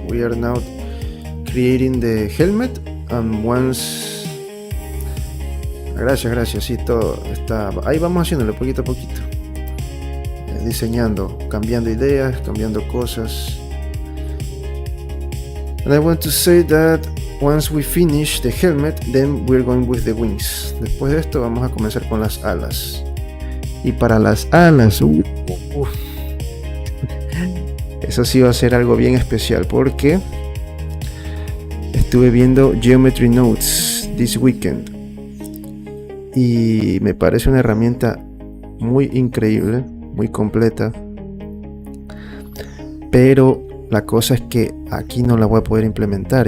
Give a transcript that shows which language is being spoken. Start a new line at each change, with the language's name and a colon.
English: We are now creating the helmet, and once,
Spanish: gracias, sí, todo está, ahí vamos haciéndolo poquito a poquito, diseñando, cambiando ideas, cambiando cosas.
English: And I want to say that once we finish the helmet, then we're going with the wings.
Spanish: Después de esto vamos a comenzar con las alas. Y para las alas, eso sí va a ser algo bien especial, porque estuve viendo Geometry Notes this weekend y me parece una herramienta muy increíble, muy completa, pero la cosa es que aquí no la voy a poder implementar.